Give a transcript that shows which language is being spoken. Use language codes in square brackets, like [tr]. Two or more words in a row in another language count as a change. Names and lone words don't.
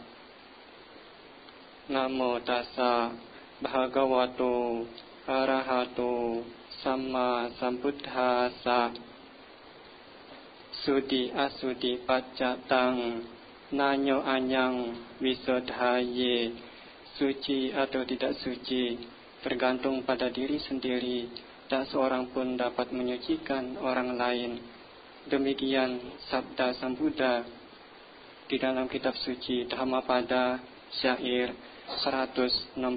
[pi] Namo tassa bhagavato arahato samma sambuddhassa. Sudi asudi pacatang nanyo anyang wisodhaye. [id] Suci atau tidak suci tergantung pada diri sendiri. Tak seorang pun dapat menyucikan orang lain. Demikian sabda Sang Buddha di dalam kitab suci Dhammapada syair 165.